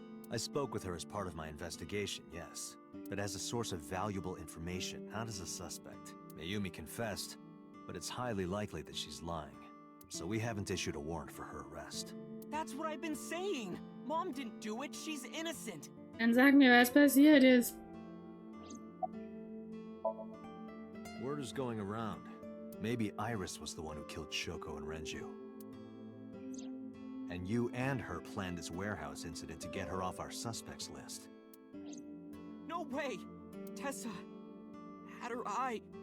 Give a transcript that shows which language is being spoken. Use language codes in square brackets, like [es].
[en] I spoke with her as part of my investigation, yes. But as a source of valuable information, not as a suspect. Mayumi confessed, but it's highly likely that she's lying. So we haven't issued a warrant for her arrest. That's what I've been saying. Mom didn't do it. She's innocent. [de] Dann sag mir, was passiert ist. [en] Word is going around. Maybe Iris was the one who killed Shoko and Renju. And you and her planned this warehouse incident to get her off our suspects list. No way. Tessa had her eye.